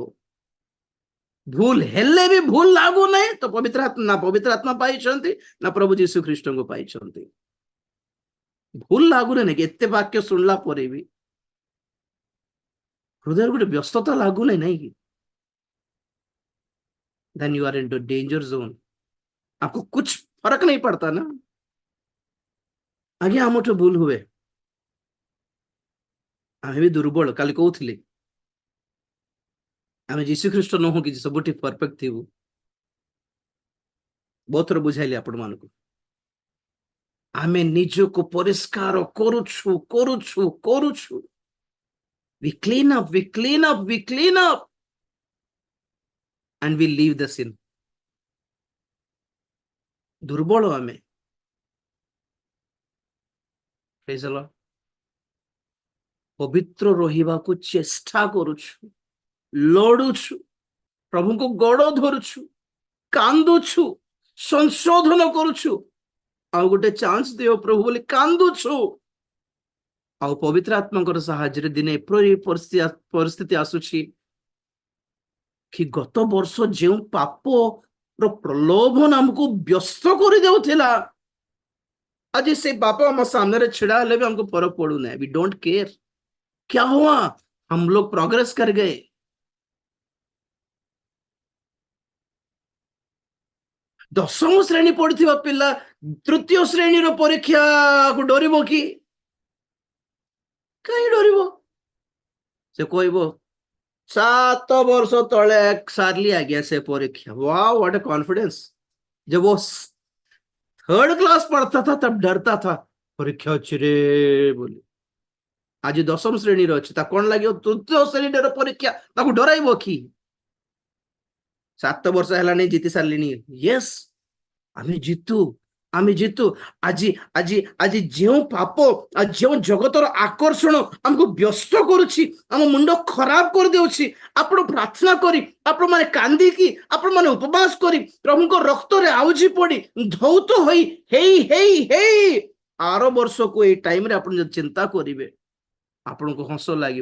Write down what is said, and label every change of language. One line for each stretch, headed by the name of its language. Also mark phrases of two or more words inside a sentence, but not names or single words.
Odia: ଭୁଲ ହେଲେ ବି ଭୁଲ ଲାଗୁନାହିଁ ତ ପବିତ୍ର ଆତ୍ମା ପାଇଛନ୍ତି ନା ପ୍ରଭୁ ଯୀଶୁ ଖ୍ରୀଷ୍ଟଙ୍କୁ ପାଇଛନ୍ତି। ଭୁଲ ଲାଗୁନାହିଁ କି ଏତେ ବାକ୍ୟ ଶୁଣିଲା ପରେ ବି ହୃଦୟରେ ଗୋଟେ ବ୍ୟସ୍ତତା ଲାଗୁନାହିଁ ନାଇଁ କି?
English: then you are into danger zone।
Hindi: आपको कुछ फर्क नहीं पड़ता ना। आगे हमठୁ भूल हुए,
Odia: ଆମେ ବି ଦୁର୍ବଳ। କାଲି କହୁଥିଲି ଆମେ ଯୀଶୁ ଖ୍ରୀଷ୍ଟ ନୁହଁ କି ସବୁଠି ପରଫେକ୍ଟ ଥିବୁ। ବହୁତ ଥର ବୁଝାଇଲି ଆପଣମାନଙ୍କୁ। ଆମେ ନିଜକୁ ପରିଷ୍କାର କରୁଛୁ।
English: we clean up and we leave the sin।
Odia: ଦୁର୍ବଳ ଆମେ।
English: Praise the Lord।
Odia: ପବିତ୍ର ରହିବାକୁ ଚେଷ୍ଟା କରୁଛୁ, ଲଢୁଛୁ, ପ୍ରଭୁଙ୍କୁ ଗୋଡ଼ ଧରୁଛୁ, କାନ୍ଦୁଛୁ, ସଂଶୋଧନ କରୁଛୁ। ଆଉ ଗୋଟେ ଚାନ୍ସ ଦିଅ ପ୍ରଭୁ ବୋଲି କାନ୍ଦୁଛୁ। ଆଉ ପବିତ୍ର ଆତ୍ମାଙ୍କର ସାହାଯ୍ୟରେ ଦିନେ ଏପରି ପରିସ୍ଥିତି ଆସୁଛି କି ଗତ ବର୍ଷ ଯେଉଁ ପାପର ପ୍ରଲୋଭନ ଆମକୁ ବ୍ୟସ୍ତ କରିଦେଉଥିଲା, ଆଜି ସେ ପାପ ଆମ ସାମ୍ନାରେ ଛିଡା ହେଲେ ବି ଆମକୁ ଫରକ ପଡୁନାହିଁ।
English: We don't care.
Hindi: क्या हुआ? हम लोग प्रोग्रेस कर गए।
Odia: ଦଶମ ଶ୍ରେଣୀ ପଢିଥିବା ପିଲା ତୃତୀୟ ଶ୍ରେଣୀର ପରୀକ୍ଷାକୁ ଡରିବ କି? କାହିଁ ଡରିବ? ସେ କହିବ 7 ବର୍ଷ ତଳେ ସାରିଲି ଆଜ୍ଞା ସେ परीक्षा।
English: wah what a confidence.
Hindi: जब वो 3rd क्लास पढ़ता था तब डरता था परीक्षा अच्छी रे बोली।
Odia: आज 10ମ ଶ୍ରେଣୀର ଅଛି, ତା କଣ ଲାଗିବ? ତୃତୀୟ ଶ୍ରେଣୀର ପରୀକ୍ଷା ତାକୁ ଡରାଇବ କି? 7 ବର୍ଷ ହେଲାଣି ଜିତି ସାରିଲିଣି। ୟେସ୍ ଆମେ ଜିତୁ। ଆଜି ଯେଉଁ ପାପ ଆଉ ଯେଉଁ ଜଗତର ଆକର୍ଷଣ ଆମକୁ ବ୍ୟସ୍ତ କରୁଛି, ଆମ ମୁଣ୍ଡ ଖରାପ କରିଦେଉଛି, ଆପଣ ପ୍ରାର୍ଥନା କରି, ଆପଣ ମାନେ କାନ୍ଦିକି, ଆପଣ ମାନେ ଉପବାସ କରି, ପ୍ରଭୁଙ୍କ ରକ୍ତରେ ଆଉଜି ପଡି ଧୌତ ହେଇ ଆର ବର୍ଷକୁ ଏଇ ଟାଇମରେ ଆପଣ ଯଦି ଚିନ୍ତା କରିବେ, ଆପଣଙ୍କୁ ହସ ଲାଗିବ।